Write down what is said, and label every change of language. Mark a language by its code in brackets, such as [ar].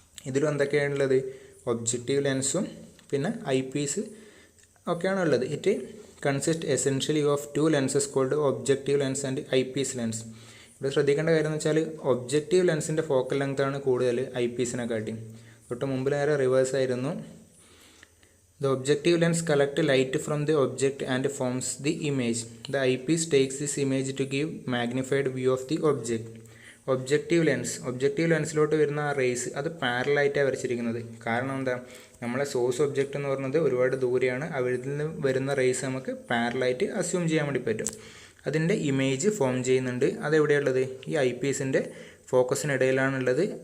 [ml] ഇതിലും എന്തൊക്കെയാണുള്ളത്, ഒബ്ജക്റ്റീവ് ലെൻസും പിന്നെ I Ps ഒക്കെയാണ് ഉള്ളത്. [en] It consist essentially of two lenses called objective lens and eyepiece lens. [ml] ഇവിടെ ശ്രദ്ധിക്കേണ്ട കാര്യം എന്ന് വെച്ചാൽ ഒബ്ജക്റ്റീവ് ലെൻസിൻ്റെ ഫോക്കൽ ലെങ്ത് ആണ് കൂടുതൽ ഐ പീസിനെ കാട്ടി. തൊട്ട് മുമ്പിൽ നേരെ റിവേഴ്സ് ആയിരുന്നു. [en] The objective lens collects light from the object and forms the image. The eyepiece takes this image to give magnified view of the object. [ml] Objective ലെൻസിലോട്ട് വരുന്ന ആ റേസ് അത് പാരലായിട്ടാണ് വരച്ചിരിക്കുന്നത്. കാരണം എന്താ, നമ്മളെ സോഴ്സ് ഒബ്ജക്റ്റ് എന്ന് പറയുന്നത് ഒരുപാട് ദൂരെയാണ്. അവിടെ നിന്ന് വരുന്ന റേസ് നമുക്ക് പാരലായിട്ട് അസ്യൂം ചെയ്യാൻ വേണ്ടി പറ്റും. അതിൻ്റെ ഇമേജ് ഫോം ചെയ്യുന്നുണ്ട്. അതെവിടെയുള്ളത്, ഈ ഐ പീസിൻ്റെ ഫോക്കസിനിടയിലാണുള്ളത്.